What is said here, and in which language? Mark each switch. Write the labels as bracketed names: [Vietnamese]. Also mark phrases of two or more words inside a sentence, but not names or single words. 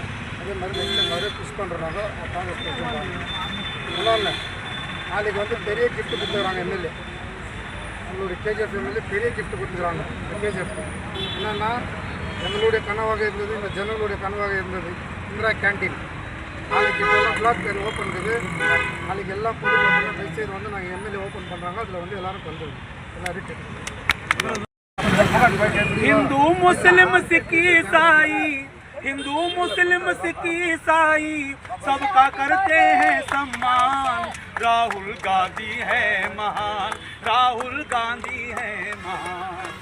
[Tamil] அதே மாதிரி [English] next time [Tamil] அவரே புஷ் பண்ணுறோம். நாங்கள் [English] Congress president [Tamil] இன்னொன்று நாளைக்கு வந்து பெரிய கிஃப்ட் கொடுத்துக்கிறாங்க எம்எல்ஏ, எங்களுடைய கேஜிஎஃப் எம்எல்ஏ பெரிய கிஃப்ட் கொடுத்துக்கிறாங்க. கேஜிஎஃப் என்னென்னா எங்களுடைய கனவாக இருந்தது, இந்த ஜனங்களுடைய கனவாக இருந்தது இந்திரா கேன்டீன். நாளைக்கு 12 o'clock ஓப்பன் இருக்குது. நாளைக்கு எல்லா பொதுமக்களும் தயவுசெய்து வந்து நாங்கள் எம்எல்ஏ ஓப்பன் பண்ணுறாங்க, அதில் வந்து எல்லாரும் வந்துடும் எல்லாரும். [Hindi] हिंदू मुस्लिम सिख ईसाई, हिंदू मुस्लिम सिख ईसाई सबका करते हैं सम्मान। राहुल गांधी है महान, राहुल गांधी है महान।